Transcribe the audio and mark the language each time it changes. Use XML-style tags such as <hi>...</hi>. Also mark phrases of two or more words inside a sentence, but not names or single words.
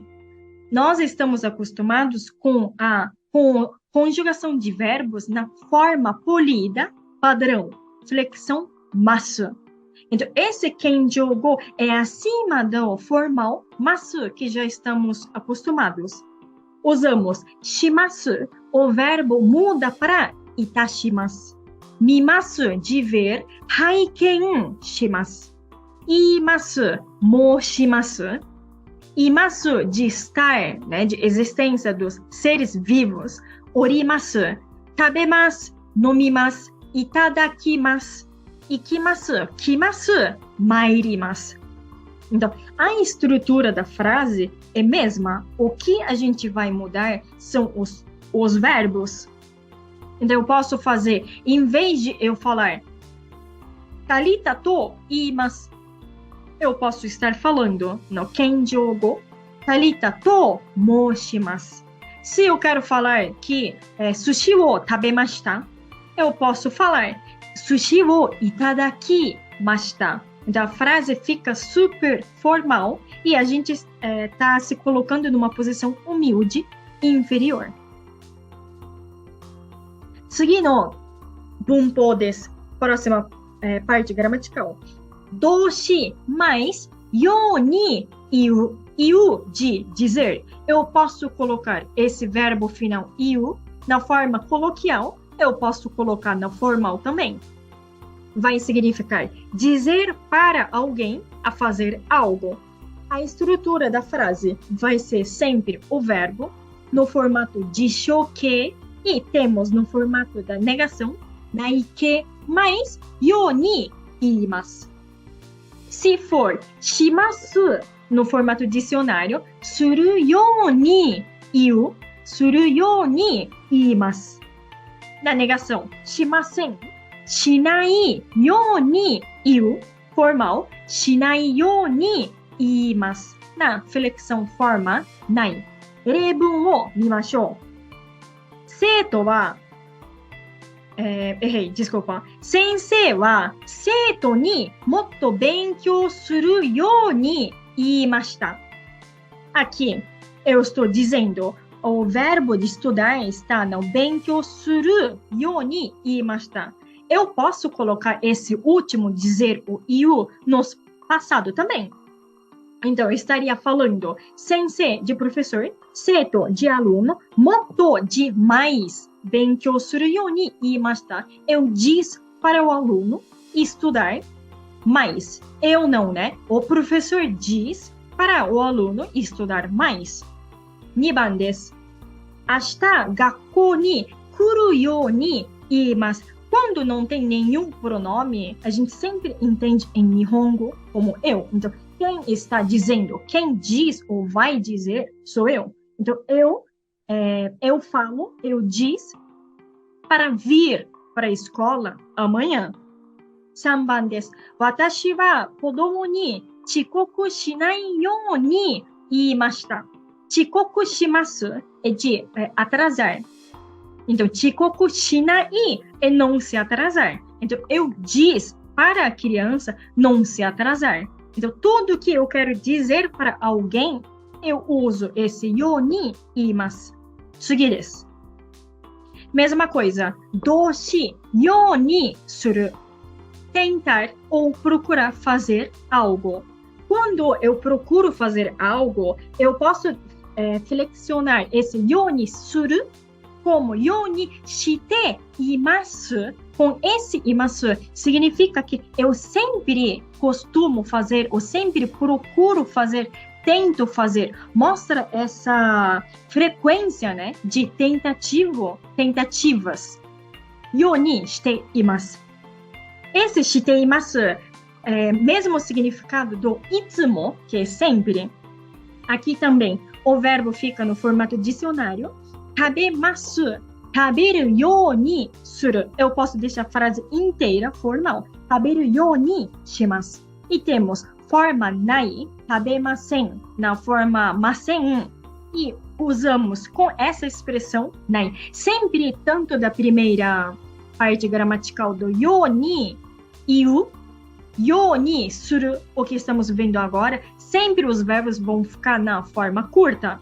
<pt>Nós estamos acostumados com a conjugação de verbos na forma polida, padrão, flexão, masu. Então, esse kenjō-go é acima do formal masu, que já estamos acostumados. Usamos shimasu, o verbo muda para itashimasu. Mimasu, de ver,</pt> <ja>拝見します. います、申します.</ja> <pt>Imasu, de estar, né, de existência dos seres vivos.</pt> <ja>おります、食べます、飲みます、いただきます. 行きます、来ます, mairimasu.</ja> <pt>Então, a estrutura da frase é mesma. O que a gente vai mudar são os verbos. Então, eu posso fazer, em vez de eu falar</pt> <ja>タリタと言います,</ja> <pt>eu posso estar falando no kenjō-go</pt> <ja>タリタと申します.</ja> <pt>Se eu quero falar que</pt> <ja>寿司を食べました,</ja> <pt>eu posso falar</pt> <ja>寿司をいただきました.</ja> <pt>Então, a frase fica super formal e a gente está se colocando numa posição humilde e inferior.</pt> <ja>次の文法です。</ja> <pt>Próxima parte gramatical. 動詞 mais</pt> <ja>ように言う</ja> <pt>de dizer. Eu posso colocar esse verbo final 言う na forma coloquial, eu posso colocar na formal também. Vai significar dizer para alguém a fazer algo. A estrutura da frase vai ser sempre o verbo no formato de shoke e temos no formato da negação ないけmais</pt> <ja>ように言います。</ja> <pt>Se for します no formato dicionário,</pt> <ja>するように言う、するように言います。</ja> <pt>Na negação,</pt> <ja>しません、しないように言う、formal, しないように言います。</ja> <pt>Na flexão forma,</pt> <ja>ない。例文を見ましょう。生徒は、desculpa. 先生は生徒にもっと勉強するように言いました。</ja> <pt>Aqui, eu estou dizendo, o verbo de estudar está no</pt> <ja>勉強するように言いました。</ja> <pt>Eu posso colocar esse último, dizer o iu, no passado também. Então, eu estaria falando sensei de professor, seto de aluno, moto de mais,</pt> <ja>勉強するように言いました。</ja> <pt>Eu disse para o aluno estudar mais. Eu não, né? O professor diz para o aluno estudar mais.</pt> <ja>2 番です。明日、学校に来るように言います。</ja> <pt>Quando não tem nenhum pronome, a gente sempre entende em Nihongo como eu. Então, quem está dizendo, quem diz ou vai dizer, sou eu. Então, eu falo, eu diz para vir para a escola amanhã.</pt> <ja>3 番です。私は子供に遅刻しないように言いました。</ja> <pt>遅刻します é de atrasar. Então, 遅刻しない é não se atrasar. Então, eu diz para a criança não se atrasar. Então, tudo que eu quero dizer para alguém, eu uso esse</pt> <ja>ように言います. 次です。</ja> <pt>Mesma coisa.</pt> <ja>動詞ようにする.</ja> <pt>Tentar ou procurar fazer algo. Quando eu procuro fazer algo, eu posso flexionar esse</pt> <ja>ようにする</ja> <pt>como</pt> <ja>ようにしています.</ja> <pt>Com esse imasu, significa que eu sempre costumo fazer, ou sempre procuro fazer, tento fazer. Mostra essa frequência, né, de tentativas.</pt> <ja>ようにしています.</ja> <pt>Esse</pt> <ja>しています</ja> <pt>é mesmo significado do itsumo, que é sempre. Aqui também, o verbo fica no formato dicionário.</pt> <ja>Tabemasu. 食べるようにする.</ja> <pt>Eu posso deixar a frase inteira formal.</pt> <ja>食べるようにします.</ja> <pt>E temos forma nai, tabemasen, na forma masen. E usamos com essa expressão nai. Sempre, tanto da primeira parte gramatical do</pt> <ja>ように、言う、ようにする,</ja> <pt>o que estamos vendo agora, sempre os verbos vão ficar na forma curta.</pt>